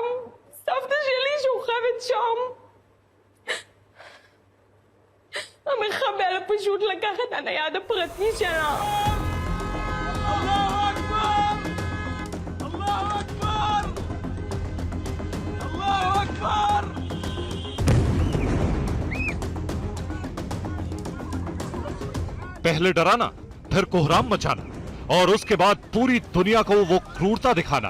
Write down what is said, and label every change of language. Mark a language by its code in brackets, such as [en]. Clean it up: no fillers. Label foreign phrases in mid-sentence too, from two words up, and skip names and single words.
[he] סבתא שלי שוכבת שם. המחבל פשוט לקח את הנייד הפרטי שלה. [ar] الله أكبر! الله أكبر! الله أكبر! [hi] पहले डराना, फिर कोहराम मचाना और उसके बाद पूरी दुनिया को वो क्रूरता दिखाना।